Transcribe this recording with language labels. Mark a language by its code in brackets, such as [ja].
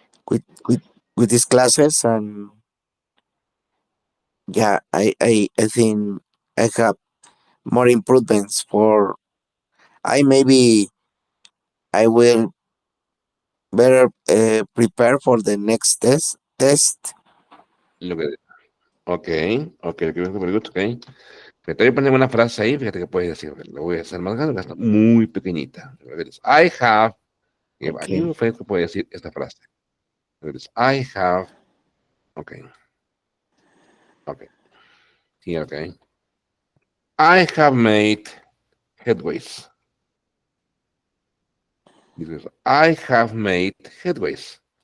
[en] with with with these classes, and yeah, I think I have more improvements for I maybe I will better prepare for the next test. Look at it. Okay, okay, okay, very good. Okay. [es] Me estoy poniendo una frase ahí, fíjate que puedes decir, lo voy a hacer más grande, está muy pequeñita. [en] I have, [es] aquí [en] Okay, [es] fue que puede decir esta frase. [en] I have, okay, okay, here, okay. I have made headways. Because I have made headways.